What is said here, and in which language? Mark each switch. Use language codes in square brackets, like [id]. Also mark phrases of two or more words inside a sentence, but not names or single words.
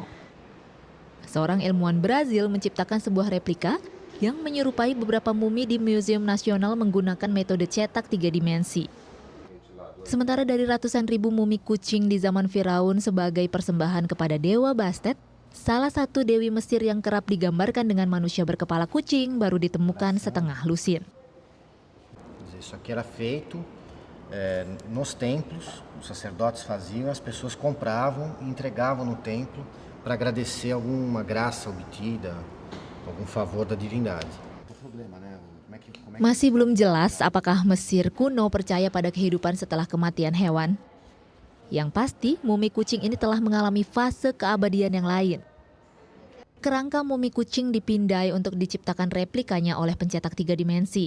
[id] Seorang ilmuwan Brazil menciptakan sebuah replika yang menyerupai beberapa mumi di Museum Nasional menggunakan metode cetak 3 dimensi. Sementara dari ratusan ribu mumi kucing di zaman Firaun sebagai persembahan kepada Dewa Bastet, salah satu dewi Mesir yang kerap digambarkan dengan manusia berkepala kucing baru ditemukan setengah lusin. [pt] Isso aqui era feito nos templos, os sacerdotes faziam, as pessoas compravam e entregavam no templo para agradecer alguma graça obtida, algum favor da divindade. [id] Masih belum jelas apakah Mesir kuno percaya pada kehidupan setelah kematian hewan. Yang pasti, mumi kucing ini telah mengalami fase keabadian yang lain. Kerangka mumi kucing dipindai untuk diciptakan replikanya oleh pencetak 3 dimensi.